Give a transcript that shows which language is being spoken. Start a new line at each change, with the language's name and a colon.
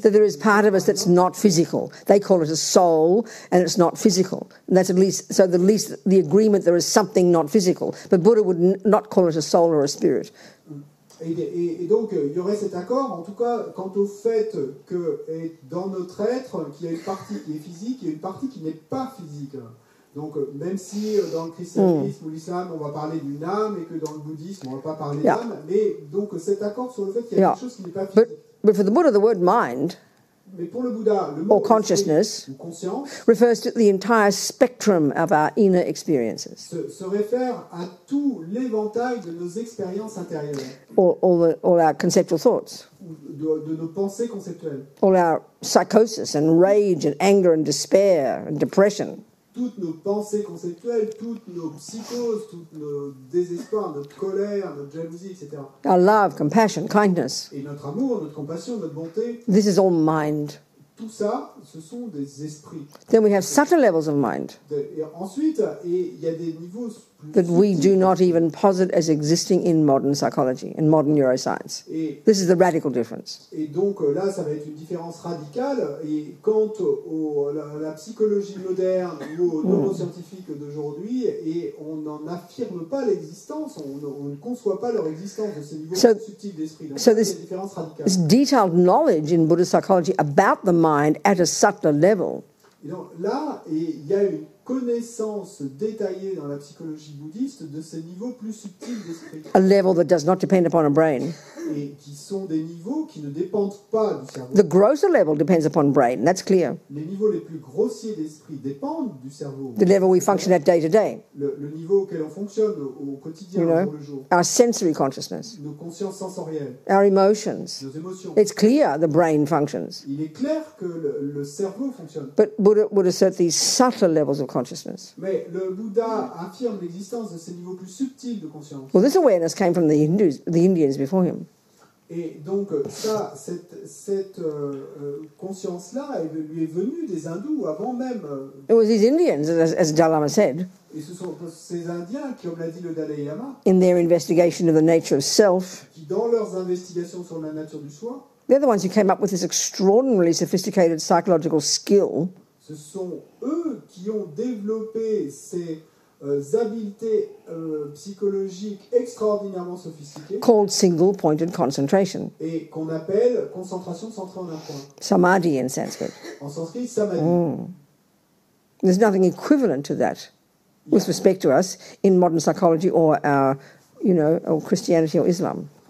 English: That there is part of us that's not physical. They call it a soul, and it's not physical. And that's at least the agreement there is something not physical. But Buddha would not call it a soul or a spirit.
French: Et donc, il y aurait cet accord, en tout cas, quant au fait que dans notre être, qu'il y a une partie qui est physique et une partie qui n'est pas physique. Donc, même si dans le christianisme ou l'islam, on va parler d'une âme et que dans le bouddhisme, on ne va pas parler d'âme, mais donc cet accord sur le fait qu'il y a quelque chose qui n'est pas physique.
English: But for the Buddha, the word mind
French: mais pour le Bouddha, le mot
English: or consciousness refers to the entire spectrum of our inner experiences.
French: Se réfère à tout l'éventail de nos expériences intérieures.
English: All our conceptual thoughts.
French: De nos pensées conceptuelles.
English: All our psychosis and rage and anger and despair and depression.
French: Toutes nos pensées conceptuelles, toutes nos psychoses, tous nos désespoirs, notre colère, notre jalousie, etc.
English: Our love, compassion, kindness.
French: Et notre amour, notre compassion, notre bonté.
English: This is all mind.
French: Tout ça, ce sont des esprits.
English: Then we have subtle levels of mind.
French: Et ensuite, il y a des niveaux plus
English: that we do not even posit as existing in modern psychology, in modern neuroscience. This is the radical difference.
French: Et donc là, ça va être une différence radicale. Et quant à la psychologie moderne ou aux neuroscientifiques d'aujourd'hui, et on n'en affirme pas l'existence, on ne conçoit pas leur existence de ces niveaux plus subtils d'esprit. Donc c'est une différence radicale.
English: This detailed knowledge in Buddhist psychology about the mind at a subtler level.
French: Et donc là, il y a une connaissance détaillée dans la psychologie bouddhiste de ces niveaux plus subtils d'esprit.
English: A level that does not depend upon a brain.
French: Et qui sont des niveaux qui ne dépendent pas du cerveau.
English: The grosser level depends upon brain, that's clear.
French: Les niveaux les plus grossiers d'esprit dépendent du cerveau.
English: The level we function at day to day.
French: Le niveau auquel on fonctionne au quotidien,
English: You
French: au
English: know,
French: jour le jour.
English: our sensory consciousness,
French: Nos consciences sensorielles,
English: our emotions.
French: nos émotions.
English: It's clear the brain functions.
French: Il est clair que le cerveau fonctionne.
English: But Buddha would assert these subtler levels of consciousness.
French: Mais le Bouddha affirme l'existence de ces niveaux plus subtils de conscience.
English: Well, this awareness came from the Indians before him.
French: Et donc ça, cette conscience-là lui est venue des hindous avant même.
English: It was these Indians, as Dalai Lama said,
French: Et ce sont ces Indiens, comme l'a dit le Dalai Lama,
English: in their investigation of the nature of self,
French: qui dans leurs investigations sur la nature du soi,
English: they're the ones who came up with this extraordinarily sophisticated psychological skill
French: ce sont eux qui ont développé ces habiletés psychologiques extraordinairement sophistiquées
English: called single-pointed concentration,
French: et qu'on appelle concentration centrée en un point.
English: samadhi in Sanskrit.
French: En sanskrit, samadhi.
English: There's nothing equivalent to that with respect to us in modern psychology or our, or Christianity or Islam.